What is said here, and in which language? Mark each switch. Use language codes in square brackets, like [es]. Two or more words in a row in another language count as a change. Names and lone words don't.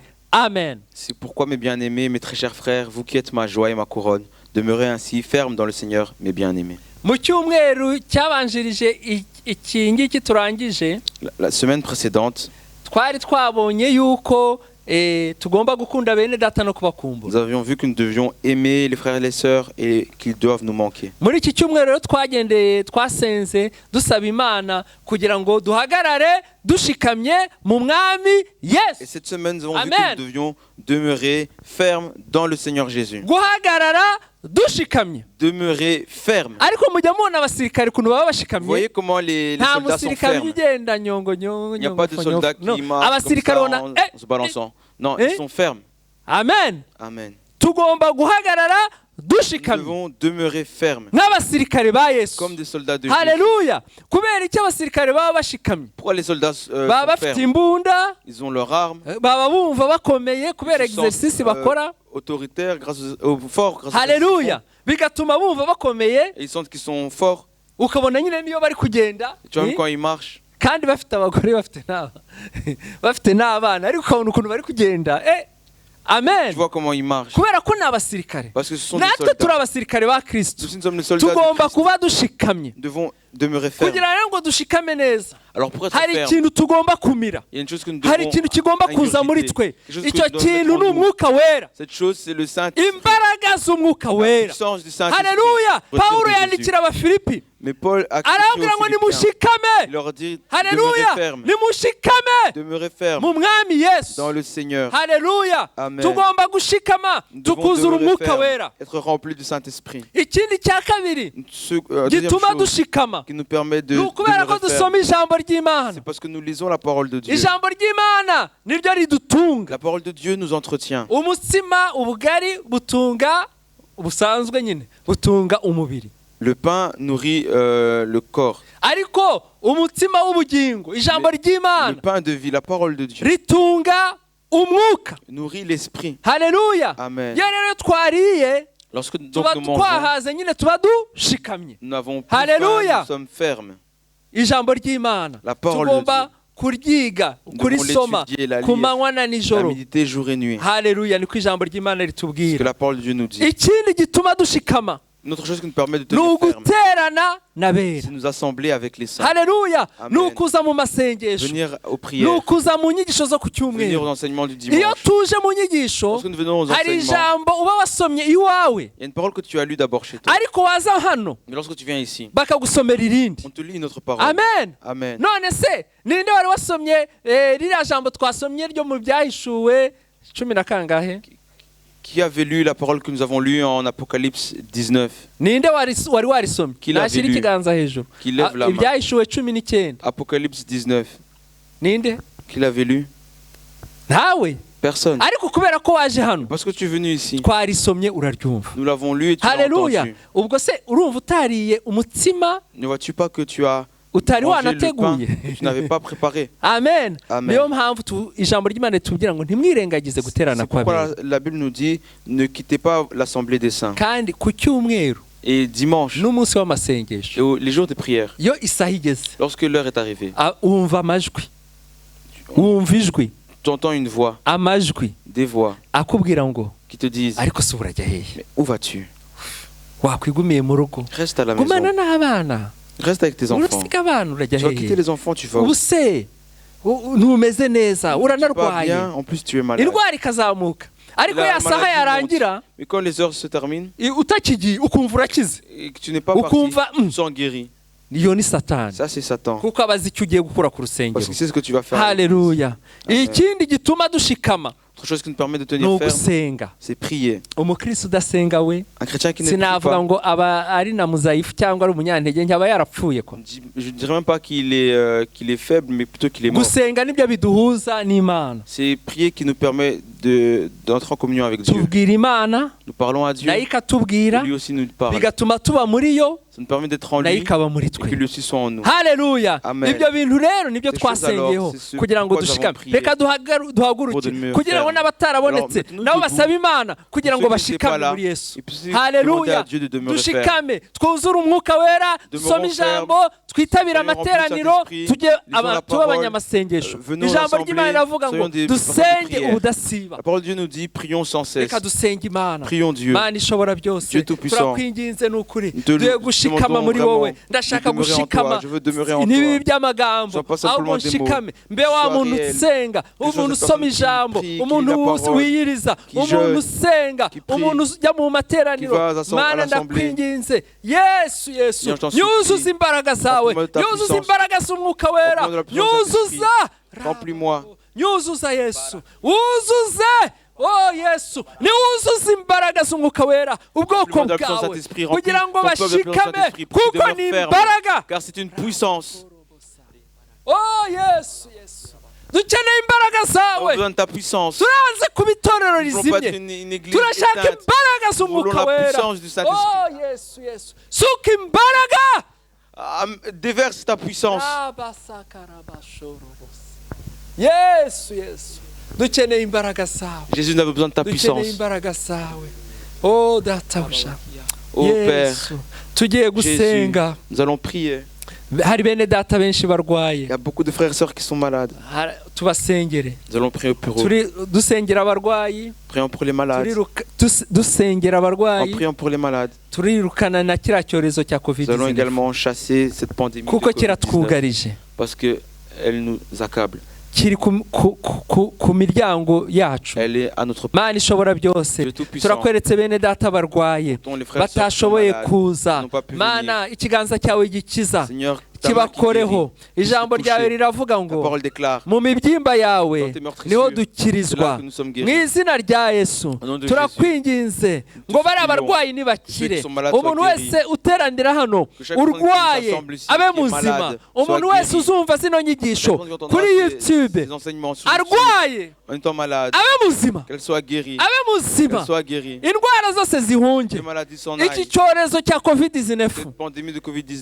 [fr] Amen. C'est pourquoi, mes bien-aimés, mes très chers frères, vous qui êtes ma joie et ma couronne, demeurez ainsi fermes dans le Seigneur, mes bien-aimés. [rw] Mu cyumweru cyabanjirije iki ngiki turangije, [fr] La semaine précédente, [rw] twari twabonye yuko tugomba gukunda bene data no kubakumbura. [fr] nous avions vu que nous devions aimer les frères et les sœurs et qu'ils doivent nous manquer. [rw] Muri iki cyumweru rero twagendeye twasenze dusaba Imana kugira ngo duhagarare dushikamye mu mwami [fr] Et [rw] Yesu. [fr] cette semaine, nous avons vu Amen. que nous devions demeurer fermes dans le Seigneur Jésus. [rw] Guhagarara dushikamye. [fr] Demeurer fermes. [rw] Ariko mujya mubona abasirikare kuntu baba [fr] Vous [rw] bashikamye. [fr] voyez comment les [rw] Nta [fr] soldats sont [rw] musirikare [fr] fermes. [rw] ugenda nyongo nyongo. [fr] Il n'y a pas de soldats qui marchent comme [rw] Abasirikare [fr] ça [rw] bona [fr] en se balançant. Non, ils sont fermes. Amen. Amen. [rw] Tugomba guhagarara [fr] Nous [rw] dushikamye [fr] devons demeurer fermes [rw] nk'abasirikare ba Yesu. [fr] comme des soldats de Jésus. Haleluya. [rw] Kubera iki abasirikare baba bashikamye? [fr] Pourquoi les soldats [rw] Baba [fr] sont [rw] bafite [fr] fermes? [rw] imbunda, [fr] Ils ont leurs armes. [rw] baba bumva bakomeye kubera [fr] Ils se sentent, [rw] exercice bakora. [fr] autoritaires grâce aux forts. Grâce aux Haleluya. [rw] Bigatuma bumva bakomeye, [fr] et ils sentent qu'ils sont forts. [rw] ukabona nyine niyo bari kugenda [fr] Tu vois, même quand ils marchent, [rw] kandi bafite abagore bafite n'abana, ariko ukabona ukuntu bari kugenda. Amen. [fr] tu vois comment ils marchent. [rw] Kubera ko ni abasirikare, [fr] Parce que ce sont des [rw] natwe turi [fr] soldats. [rw] abasirikare ba Kristo. [fr] Nous sommes les soldats de [rw] Tugomba [fr] Christ. [rw] kuba dushikamye [fr] Nous devons demeurer fermes. [rw] kugira rero ngo dushikame neza. [fr] Alors pour être [rw] Hari [fr] fermes, [rw] ikintu tugomba kumira, [fr] il y a une chose que nous [rw] hari [fr] devons [rw] ikintu kigomba kuza muri [fr] ingurgiter. [rw] twe. [fr] Quelque chose que [rw] Icyo [fr] nous devons mettre [rw] kintu [fr] en [rw] ni [fr] nous. [rw] umwuka wera, [fr] Cette chose, c'est le Saint-Esprit. [rw] imbaraga z'umwuka [fr] La [rw] wera. [fr] puissance du Saint-Esprit. Haleluya. Reçue [rw] Pawulo [fr] de Jésus. [rw] yandikira Abafilipi [fr] Mais Paul a crié [rw] arabwira ngo [fr] aux Philippiens. [rw] nimushikame. [fr] Il leur dit, Haleluya. demeurez fermes. [rw] Nimushikame [fr] Demeurez fermes [rw] mu mwami Yesu. [fr] dans le Seigneur. Haleluya. Amen. [rw] Tugomba gushikama [fr] Nous devons [rw] tukuzura [fr] demeurer [rw] umwuka [fr] fermes, [rw] wera. [fr] être remplis du Saint-Esprit. [rw] Ikindi cya kabiri [fr] Deuxième [rw] gituma [fr] chose [rw] dushikama [fr] qui nous permet de [rw] ni ukubera ko [fr] demeurer fermes, [rw] dusoma ijambo ry'Imana. [fr] c'est parce que nous lisons la parole de Dieu. [rw] Ijambo ry'Imana niryo ridutunga. [fr] La parole de Dieu nous entretient. [rw] Umutsima ubugari butunga busanzwe nyine butunga umubiri, [fr] Le pain nourrit le corps. [rw] ariko umutsima w'ubugingo ijambo [fr] Le [rw] ry'Imana [fr] pain de vie, la parole de Dieu, [rw] ritunga umwuka. [fr] nourrit l'esprit. Haleluya. Amen. [rw] Iyo rero twariye [fr] Lorsque donc [rw] tuba [fr] nous mangeons, [rw] twahaze nyine tuba dushikamye. [fr] nous n'avons plus faim, Alléluia. nous sommes fermes. [rw] ijambo ry'Imana [fr] La parole de [rw] tugomba [fr] Dieu. [rw] kuryiga [fr] Nous devons [rw] kurisoma [fr] l'étudier, la [rw] ku [fr] lire, [rw] manywa na [fr] la [rw] nijoro. [fr] méditer jour et nuit. [rw] Haleluya, niko ijambo ry'Imana [fr] Ce que [rw] ritubwira. [fr] la parole de Dieu nous dit. [rw] Ikindi gituma dushikama [fr] Une autre chose qui nous permet de [rw] ni [fr] tenir ferme, [rw] uguterana n'abera. [fr] c'est nous assembler avec les saints. Haleluya, Amen. [rw] ni ukuza mu masengesho, [fr] Venir aux [rw] ni [fr] prières, [rw] ukuza mu nyigisho zo ku [fr] venir [rw] cyumweru. [fr] aux enseignements du [rw] Iyo [fr] dimanche. [rw] tuje mu nyigisho [fr] Lorsque nous venons aux [rw] hari [fr] enseignements, [rw] ijambo uba wasomye iwawe, [fr] il y a une parole que tu as lue d'abord chez toi. [rw] ariko waza hano [fr] Mais lorsque tu viens ici, [rw] bakagusomera irindi. [fr] on te lit une autre parole. Amen. Amen. [rw] None se ninde wari wasomye ririya jambo twasomye ryo mu byahishuwe 10 na kangahe? [fr] Qui avait lu la parole que nous avons lue en Apocalypse 19? [rw] Ninde wari warisomye? [fr] Qui l'avait [rw] Nashyira [fr] lu? [rw] ikiganza hejuru. [fr] Qui lève la main. [rw] Ibyahishuwe 19. [fr] Apocalypse 19. [rw] Ninde? [fr] Qui l'avait lu? [rw] Nawe. [fr] Personne. [rw] Ariko kubera ko waje hano [fr] Parce que tu es venu ici. [rw] twarisomye uraryumva. [fr] Nous l'avons lu et tu l'as Haleluya. entendu. [rw] Ubwo se urumva utariye umutsima [fr] Ne vois-tu pas que tu as [rw] utari [fr] mangé le pain [rw] wanateguye? [fr] que tu n'avais pas préparé? Amen. Amen. [rw] Niyo mpamvu ijambo ry'Imana ritubwira ngo ntimwirengagize guterana [fr] C'est pourquoi [rw] kw'abera. [fr] la Bible nous dit ne quittez pas l'assemblée des saints. [rw] Kandi ku cyumweru [fr] Et dimanche, [rw] n'umunsi w'amasengesho [fr] et les jours de prière, [rw] iyo isaha igeze [fr] lorsque l'heure est arrivée, [rw] wumva amajwi, wumva ijwi, [fr] tu entends une voix, [rw] amajwi [fr] des voix [rw] akubwira ngo [fr] qui te disent [rw] ariko se urajya hehe? [fr] mais où vas-tu? [rw] Wakwigumiye mu rugo, [fr] Reste à la [rw] gumana [fr] maison. [rw] n'abana, [fr] Reste avec tes enfants. [rw] urasiga abana urajya [fr] Tu vas quitter [rw] hehe? [fr] les enfants, tu vas où? [rw] Ubu se ntumeze neza, [fr] Tu vas [rw] uranarwaye, [fr] bien, en plus tu es malade. [rw] indwara ikazamuka, ariko [fr] La [rw] ya saha [fr] maladie [rw] yarangira [fr] Mais quand les heures se terminent [rw] utakigiye ukumva urakize, [fr] et que tu n'es pas parti, [rw] ukumva [fr] tu sens guéri. [rw] niyo ni Satani, [fr] Ça c'est Satan. [rw] kuko abazi icyo ugiye gukora ku [fr] Parce [rw] rusengero. [fr] qu'il sait ce que tu vas faire. Haleluya. Amen. [rw] Ikindi gituma dushikama [fr] Autre chose qui nous permet de [rw] ni [fr] tenir ferme, [rw] ugusenga. [fr] c'est prier. [rw] Umukristo udasenga we [fr] Un chrétien qui ne prie [rw] sinavuga [fr] pas, [rw] ngo aba ari na muzayifu cyangwa ari umunyantege nke, aba yarapfuye ko. [fr] je ne dirais même pas qu'il est faible, mais plutôt qu'il est mort. [rw] Gusenga nibyo biduhuza n'Imana. [fr] C'est prier qui nous permet d'entrer en communion avec Dieu. [rw] Tubwira Imana [fr] Nous parlons à Dieu, [rw] nayo ikatubwira, [fr] lui aussi nous parle. [rw] bigatuma tuba muri yo, [fr] Ça nous permet d'être en [rw] nayo [fr] lui [rw] ikaba muri [fr] et que [rw] twe. [fr] lui aussi soit en nous. Haleluya. Amen. [rw] Ibyo bintu rero nibyo [fr] Ces choses [rw] twasengeyeho [fr] alors, c'est ce [rw] kugira ngo [fr] pourquoi nous [rw] dushikame. [fr] avons prié. [rw] Reka duhaguruke [fr] Pour demeurer [rw] kugira ngo [fr] ferme. [rw] n'abatarabonetse [fr] Alors, mettons-nous [rw] nabo [fr] debout. [rw] basaba Imana kugira [fr] Pour [rw] ngo [fr] ceux qui n'étaient pas [rw] bashikame [fr] là, [rw] muri Yesu. [fr] et puis demander à Haleluya. Dieu de demeurer ferme. [rw] Dushikame, twuzure umwuka wera, [fr] Demeurons [rw] dusome ijambo, [fr] fermes, [rw] twitabire [fr] soyons remplis du [rw] amateraniro, [fr] Saint-Esprit, [rw] tujye [fr] lisons la [rw] tuba [fr] parole, [rw] abanyamasengesho. [fr] venons [rw] Ijambo [fr] rassembler, [rw] ry'Imana riravuga ngo [fr] soyons des personnes de [rw] dusenge [fr] prière. [rw] ubudasiba. [fr] La parole de Dieu nous dit prions sans cesse. [rw] Reka dusenge Imana. [fr] Prions Dieu. [rw] Mana ishobora byose, [fr] Dieu tout-puissant. [rw] turakwinginze n'ukuri, [fr] Nous te [rw] duhe [fr] demandons [rw] gushikama muri [fr] vraiment [rw] wowe. Ndashaka [fr] de demeurer en [rw] gushikama, [fr] toi. Je veux demeurer en [rw] ntibibe [fr] toi. [rw] by'amagambo, [fr] Sois pas simplement [rw] ahubwo [fr] des mots. [rw] nshikame, mbe wa [fr] Sois [rw] muntu [fr] réel. [rw] usenga, [fr] sois [rw] umuntu [fr] cette [rw] usoma [fr] personne qui [rw] ijambo, [fr] prie, qui [rw] umuntu [fr] lit la parole, [rw] wiyiriza, [fr] qui [rw] umuntu [fr] jeûne, [rw] usenga, [fr] qui prie, [rw] umuntu ujya mu materaniro. [fr] qui va à [rw] Mana [fr] l'assemblée. [rw] ndakwinginze, Yesu Yesu, [fr] Seigneur, je t'en [rw] nyuzuza [fr] supplie. [rw] imbaraga zawe, [fr] Remplis-moi de ta [rw] nyuzuza [fr] puissance. [rw] imbaraga z'umwuka wera, [fr] Remplis-moi de la puissance de [rw] nyuzuza. [fr] Remplis-moi. [rw] Nyuzuza Yesu, wuzuze. Oh Yesu, niwuzuza imbaraga z'umwuka wera ubwoko [fr] Remplis-moi de la puissance [rw] bwawe [fr] de Saint-Esprit, [rw] kugira ngo [fr] remplis ton peuple de la puissance [rw] bashikame, [fr] de Saint-Esprit, pour [rw] kuko [fr] qu'il demeure [rw] ni [fr] ferme. [rw] imbaraga. [fr] Car c'est une puissance. [rw] Oh Yesu, Yesu, dukeneye imbaraga [fr] On a [rw] zawe. [fr] besoin de ta puissance. [rw] Turanze kuba itorero [fr] Nous ne voulons pas être [rw] rizimye, [fr] une église [rw] turashaka [fr] éteinte. [rw] imbaraga [fr] Nous voulons [rw] z'umwuka [fr] la [rw] wera. [fr] puissance du Saint-Esprit. [rw] Oh Yesu, Yesu, suka imbaraga. [fr] Déverse ta puissance. [rw] Yesu, Yesu, dukeneye imbaraga zawe, [fr] Jésus n'avait besoin de ta [rw] dukeneye [fr] puissance. [rw] imbaraga zawe. Oh databuja, [fr] Ô Père, [rw] Yesu, tugiye gusenga. [fr] nous allons prier. [rw] Hari bene data benshi [fr] Il [rw] barwaye, [fr] y a beaucoup de frères et sœurs qui sont malades. [rw] tubasengere. [fr] Nous allons prier pour eux. [rw] Dusengera abarwayi, [fr] Prions pour les malades. [rw] dusengera [fr] En [rw] abarwayi, [fr] priant pour les malades. [rw] turirukana na kiriya cyorezo cya [fr] Nous allons [rw] covid-19 [fr] également chasser cette pandémie de [rw] kuko [fr] COVID-19 [rw] kiratwugarije, [fr] parce qu'elle nous accable. [rw] kiri ku miryango yacu. [fr] Elle est à notre [rw] Mana ishobora byose, [fr] Dieu tout-puissant. [rw] turakweretse bene data barwaye [fr] Dont les frères et sœurs qui sont [rw] batashoboye [fr] malades, [rw] kuza. [fr] n'ont pas pu [rw] Mana ikiganza cyawe gikiza, [fr] Seigneur, ta main qui [rw] kibakoreho. [fr] guérit, [rw] Ijambo [fr] touché. [rw] ryawe riravuga [fr] Ta [rw] ngo [fr] parole déclare [rw] mu mibyimba yawe [fr] dans tes meurtrissures, [rw] niho [fr] c'est là [rw] dukirizwa. [fr] que nous sommes [rw] Mu [fr] guéris. [rw] izina rya Yesu [fr] Au nom de [rw] turakwinginze ngo bari abarwayi [fr] Ceux [rw] nibakire. [fr] qui sont malades [rw] Umuntu [fr] soient guéris. [rw] wese uteranira hano [fr] Que chaque personne qui [rw] urwaye [fr] s'assemble ici, [rw] abe [fr] qui est [rw] muzima. [fr] malade, [rw] Umuntu [fr] soit [rw] wese [fr] guéri. [rw] uzumva zino nyigisho [fr] Chaque personne qui entendra [rw] kuri [fr] ces [rw] YouTube [fr] enseignements sur [rw] arwaye [fr] en étant malade, [rw] abe muzima, [fr] qu'elle soit guérie. [rw] abe muzima, [fr] Qu'elle soit guérie. [rw] indwara zose zihunge. [fr] Les maladies s'en [rw] Iki [fr] aillent. [rw] cyorezo cya covid-19 [fr] Cette pandémie de Covid-19,